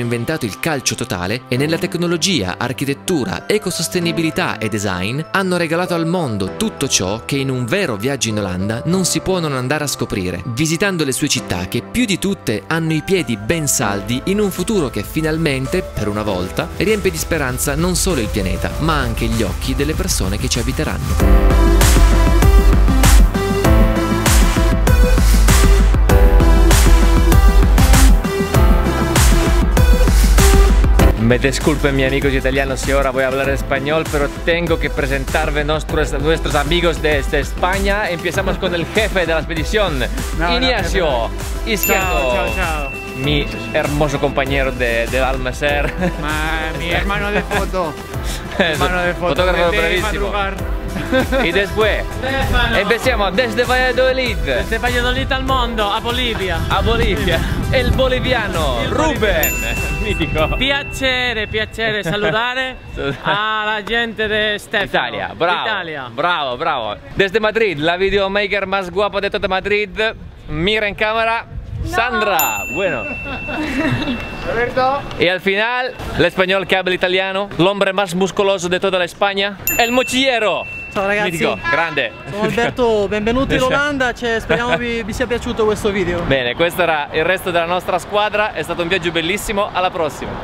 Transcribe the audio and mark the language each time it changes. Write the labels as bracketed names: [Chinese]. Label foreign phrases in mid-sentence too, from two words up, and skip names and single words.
[Italian] inventato il calcio totale e nella tecnologia, architettura, ecosostenibilità e design hanno regalato al mondo tutto ciò che in un vero viaggio in Olanda non si può non andare a scoprire, visitando le sue città che più di tutte hanno i piedi ben saldi in un futuro che finalmente, per una volta, riempie di speranza non solo il pianeta, ma anche gli occhi delle persone che ci abiteranno. [Spanish] Me disculpen, mi amigos italianos, si ahora voy a hablar español, pero tengo que presentarme nuestros amigos de España. Empezamos con el jefe de la expedición, Ignacio Izquierdo. [Italian] Ciao, ciao, ciao. [Spanish] Mi hermoso compañero del Almacer. Ma mi hermano de foto. Hermano de foto. Fotógrafo de bravísimo. madrugar. Y después empezamos desde Valladolid. Desde Valladolid al mondo, a Bolivia. A Bolivia. El boliviano Ruben. Mítico. [Italian] Piacere saludare alla gente de Stefano. Italia, bravo. Italia. Bravo, bravo. [Spanish] Desde Madrid, la videomaker más guapa de toda Madrid. Mira en cámara. Sandra, bueno. Y al final, el español que habla italiano, el hombre más muscoloso de toda la España, el mochillero. [Italian] Ciao ragazzi, Mitico, grande. sono Alberto, benvenuti in Olanda, speriamo vi sia piaciuto questo video. Bene, questo era il resto della nostra squadra, è stato un viaggio bellissimo, alla prossima.